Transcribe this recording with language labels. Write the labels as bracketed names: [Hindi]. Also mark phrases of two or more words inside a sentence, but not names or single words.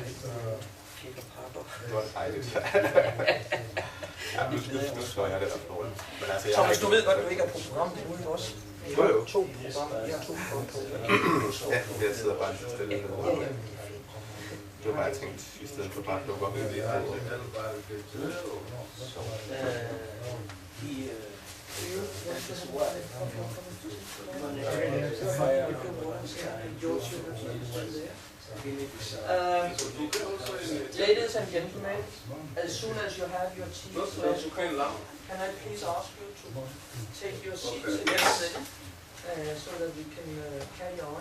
[Danish] Det var dejligt. Ja, nu slår jeg det op for det. Thomas, du ved godt, at du ikke er på programmet uden os. Vi har jo 2 programmer, vi har 2 programmer. Ja, jeg sidder bare lidt stille. Det var bare, jeg tænkte, i stedet for bare at lukke op i det. [English] Ladies and gentlemen, as soon as you have your tea, can I please ask you to take your seats again, so that we can carry on?